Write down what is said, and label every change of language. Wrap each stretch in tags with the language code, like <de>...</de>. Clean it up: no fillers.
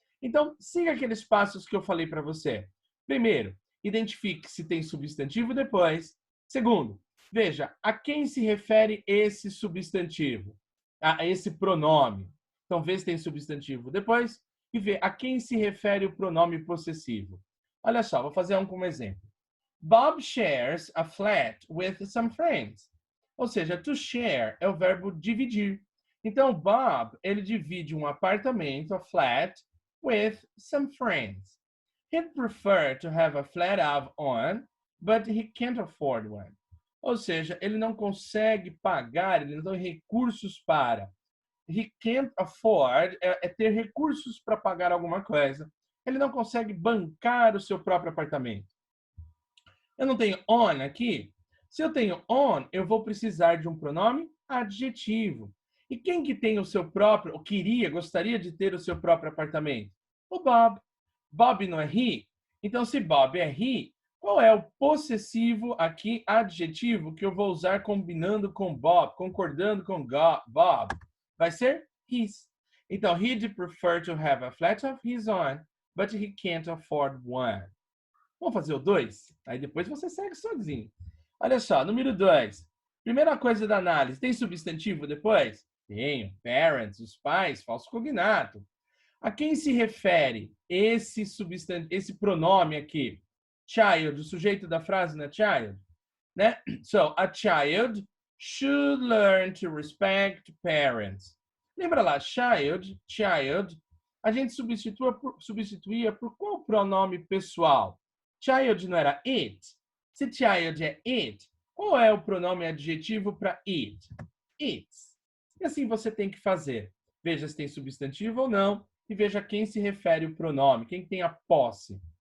<pt>Então, siga aqueles passos que eu falei para você. Primeiro, identifique se tem substantivo depois. Segundo, veja a quem se refere esse substantivo, a esse pronome. Então, vê se tem substantivo depois e vê a quem se refere o pronome possessivo. Olha só, vou fazer um como exemplo.</pt> <en>Bob shares a flat with some friends.</en> <pt>Ou seja, to share é o verbo dividir. Então, Bob, ele divide um apartamento, a flat,</pt> <en>with some friends. He'd prefer to have a flat of one, but he can't afford one.</en> <pt>Ou seja, ele não consegue pagar, ele não tem recursos para.</pt> <en>He can't afford</en> <pt>é ter recursos para pagar alguma coisa. Ele não consegue bancar o seu próprio apartamento. Eu não tenho on aqui. Se eu tenho on, eu vou precisar de um pronome adjetivo. E quem que tem o seu próprio, ou gostaria de ter o seu próprio apartamento? O Bob. Bob não é he? Então, se Bob é he, qual é o possessivo aqui, adjetivo, que eu vou usar combinando com Bob, concordando com Bob? Vai ser his.</pt> <en>Então, he'd prefer to have a flat of his own, but he can't afford one.</en> <pt>Vamos fazer o 2? Aí depois você segue sozinho. Olha só, número 2. Primeira coisa da análise, tem substantivo depois? Tenho. Parents, os pais, falso cognato. A quem se refere esse pronome aqui? Child, o sujeito da frase não é child? né?</pt> <en>So, a child should learn to respect parents.</en> <pt>Lembra lá, child, a gente substituía por qual pronome pessoal? Child não era it? Se child é it, qual é o pronome adjetivo para it? It's. E assim você tem que fazer. Veja se tem substantivo ou não e veja a quem se refere o pronome, quem tem a posse.</pt>